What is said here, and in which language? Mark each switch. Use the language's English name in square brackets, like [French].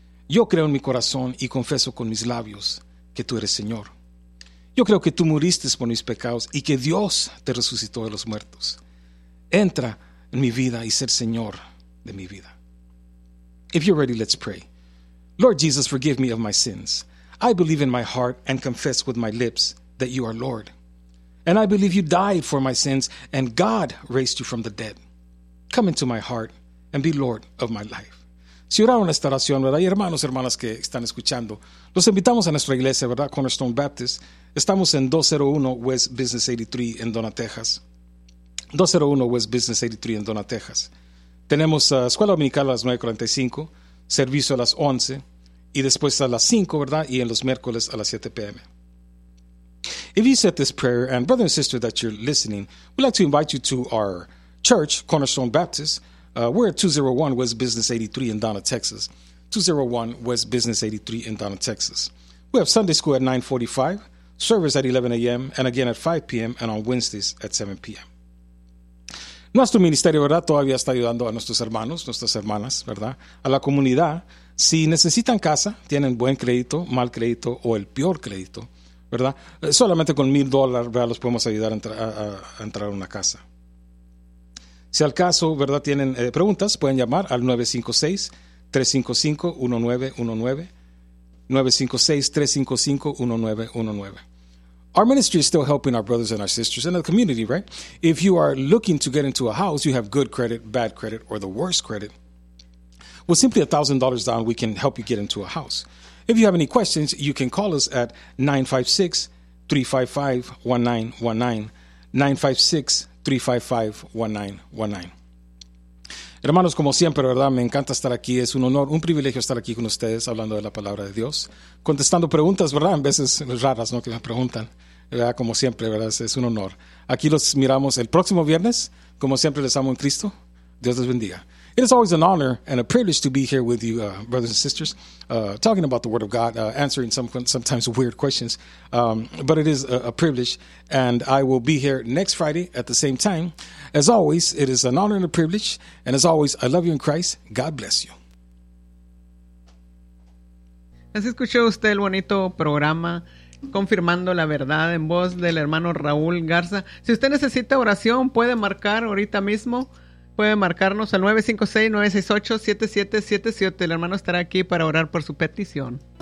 [Spanish] Yo creo en mi corazón y confieso con mis labios que tú eres Señor. Yo creo que tú muriste por mis pecados y que Dios te resucitó de los muertos. Entra en mi vida y ser Señor de mi vida. [English] If you're ready, let's pray. Lord Jesus, forgive me of my sins. I believe in my heart and confess with my lips that you are Lord. And I believe you died for my sins and God raised you from the dead. Come into my heart and be Lord of my life. [Spanish] Si oraron esta oración, ¿verdad? Y hermanos, hermanas que están escuchando, los invitamos a nuestra iglesia, ¿verdad? Cornerstone Baptist. Estamos en 201 West Business 83 en Donna, Texas. 201 West Business 83 en Donna, Texas. Tenemos escuela dominical a las 9:45, servicio a las 11 y después a las 5, ¿verdad? Y en los miércoles a las 7 p.m. [English] If you said this prayer, and brother and sister that you're listening, we'd like to invite you to our church, Cornerstone Baptist. We're at 201 West Business 83 in Donna, Texas. 201 West Business 83 in Donna, Texas. We have Sunday school at 9:45, service at 11 a.m., and again at 5 p.m., and on Wednesdays at 7 p.m. [Spanish] Nuestro ministerio, ¿verdad?, todavía está ayudando a nuestros hermanos, nuestras hermanas, ¿verdad?, a la comunidad. Si necesitan casa, tienen buen crédito, mal crédito o el peor crédito, ¿verdad? Solamente con $1,000, ¿verdad?, los podemos ayudar a entrar a una casa. Si al caso, ¿verdad?, tienen preguntas, pueden llamar al 956-355-1919, 956-355-1919. [English] Our ministry is still helping our brothers and our sisters in the community, right? If you are looking to get into a house, you have good credit, bad credit, or the worst credit, with simply $1,000 down, we can help you get into a house. If you have any questions, you can call us at 956-355-1919, 956-355-1919. [Spanish] Hermanos, como siempre, ¿verdad? Me encanta estar aquí. Es un honor, un privilegio estar aquí con ustedes hablando de la palabra de Dios, contestando preguntas, ¿verdad? En veces raras, ¿no? Que me preguntan, ¿verdad? Como siempre, ¿verdad? Es un honor. Aquí los miramos el próximo viernes. Como siempre, les amo en Cristo. Dios les bendiga. [English] It is always an honor and a privilege to be here with you, brothers and sisters, talking about the Word of God, answering sometimes weird questions, but it is a privilege, and I will be here next Friday at the same time. As always, it is an honor and a privilege, and as always, I love you in Christ. God bless you. [Spanish] Así escuchó usted el bonito programa, confirmando la verdad en voz del hermano Raúl Garza. Si usted necesita oración, puede marcar ahorita mismo. Puede marcarnos al 956-968-7777. El hermano estará aquí para orar por su petición.